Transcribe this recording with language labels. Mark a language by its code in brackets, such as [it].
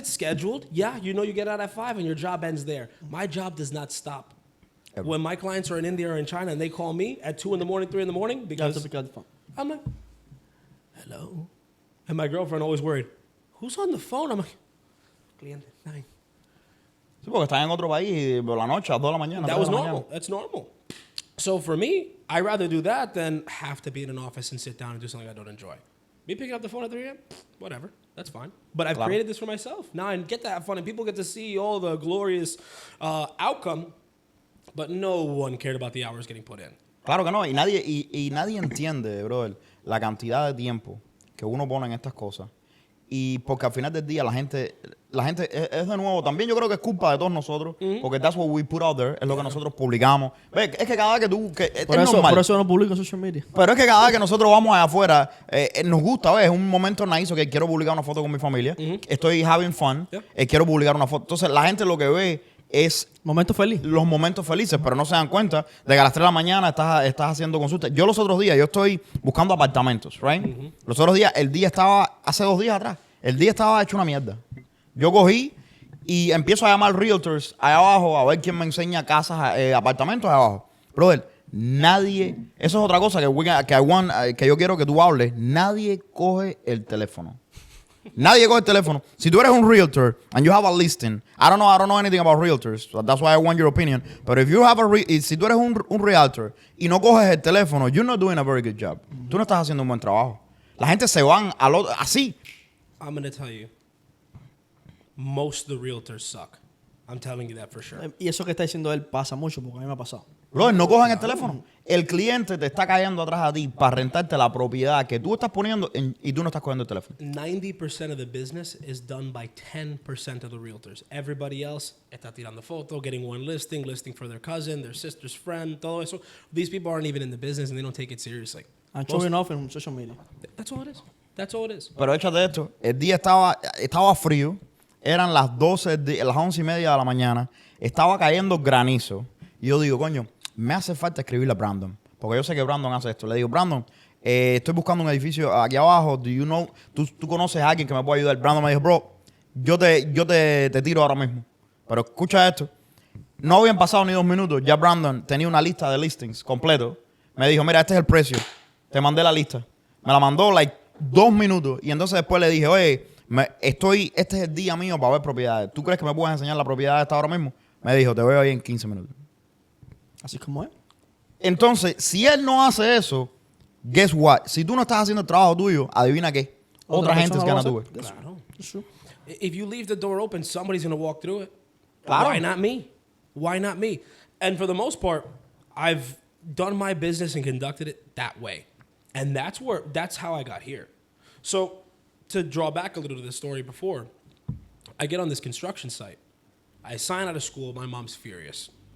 [en] it's scheduled. Yeah, you know you get out at 5 and your job ends there. My job does not stop. Ever. When my clients are in India or in China and they call me at 2 in the morning, 3 in the morning, You have to because pick up the phone. I'm like, hello? And my girlfriend always worried, who's on the phone? I'm like, cliente. Nine. [es] Sí, porque estás en otro país y por la noche, a 2 de la mañana. [en] That [es] 3 [en] was [es] de la [en] normal. [es] mañana. [en] That's normal. So for me, I'd rather do that than have to be in an office and sit down and do something I don't enjoy. Me picking up the phone at 3 a.m., whatever. That's fine. But I've Claro. created this for myself. Now I get to have fun and people get to see all the glorious outcome, but no one cared about the hours getting put in. [es] Claro que no, y nadie entiende, brother, la cantidad de tiempo que uno pone en estas cosas. Y porque al final del día la gente es de nuevo, también yo creo que es culpa de todos nosotros, porque [en] that's what we put out there, [es] es lo que nosotros publicamos. Ve, es que cada vez que tú, es normal. Por eso no publico en social media. Pero es que cada vez que nosotros vamos allá afuera, nos gusta, ¿ves? Es un momento nice que quiero publicar una foto con mi familia. Estoy [en] having fun. Yep. [es] Quiero publicar una foto. Entonces, la gente lo que ve es Momento feliz. los momentos felices, pero no se dan cuenta de que a las 3 de la mañana estás haciendo consultas. Yo los otros días, yo estoy buscando apartamentos, right? Los otros días, hace 2 días atrás, el día estaba hecho una mierda. Yo cogí y empiezo a llamar realtors allá abajo a ver quién me enseña casas, apartamentos allá abajo. Brother, nadie, eso es otra cosa que yo quiero que tú hables, nadie coge el teléfono. Nadie coge el teléfono. Si tú eres un realtor [en] and you have a listing, I don't know anything about realtors, so that's why I want your opinion. But if you have [es] si tú eres un realtor y no coges el teléfono, [en] you're not doing a very good job. [es] Tú no estás haciendo un buen trabajo. La gente se van así. [en] I'm going to tell you, most of the realtors suck. I'm telling you that for sure. [es] Y eso que está diciendo él pasa mucho, porque a mí me ha pasado. Brother, no cojan el teléfono. El cliente te está cayendo atrás a ti para rentarte la propiedad que tú estás poniendo y tú no estás cogiendo el teléfono. [en] 90% of the business is done by 10% of the realtors. Everybody else [es] está tirando foto, [en] getting one listing for their cousin, their sister's friend, [es] todo eso. [en] These people aren't even in the business and they don't take it seriously. And showing off en social media. That's all it is. That's all it is. [es] Pero échate esto, el día estaba frío, eran las 11:30 de la mañana, estaba cayendo granizo. Y yo digo, coño, me hace falta escribirle a Brandon, porque yo sé que Brandon hace esto. Le digo, Brandon, estoy buscando un edificio aquí abajo, ¿tú conoces a alguien que me pueda ayudar? Brandon me dijo, bro, yo te tiro ahora mismo. Pero escucha esto, no habían pasado ni 2 minutos, ya Brandon tenía una lista de listings completo. Me dijo, mira, este es el precio, te mandé la lista. Me la mandó 2 minutos y entonces después le dije, oye, este es el día mío para ver propiedades. ¿Tú crees que me puedes enseñar la propiedad esta ahora mismo? Me dijo, te veo ahí en 15 minutos. Así como es. Entonces, si él no hace eso, [en] guess what? [es] Si tú no estás haciendo el trabajo tuyo, adivina qué. Otra gente es [en] gonna do it. [es] Claro. [en] If you leave the door open, somebody's going to walk through it. [es] Claro. [en] Why not me? Why not me? And for the most part, I've done my business and conducted it that way. And that's how I got here. So to draw back a little to the story before, I get on this construction site. I sign out of school. My mom's furious.